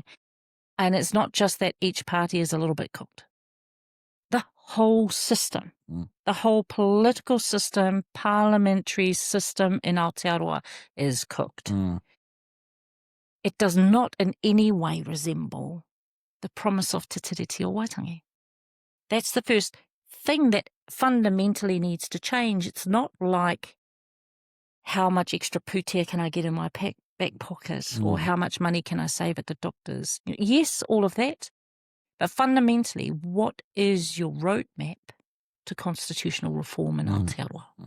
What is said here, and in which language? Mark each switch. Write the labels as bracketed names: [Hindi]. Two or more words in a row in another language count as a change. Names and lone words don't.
[English] And it's not just that each party is a little bit cooked. The whole system, the whole political system, parliamentary system in Aotearoa is cooked. It does not in any way resemble the promise of te tiriti o Waitangi. That's the first thing that fundamentally needs to change. It's not like how much extra putia can I get in my back pocket or how much money can I save at the doctor's. Yes, all of that. But fundamentally, what is your roadmap to constitutional reform in Aotearoa?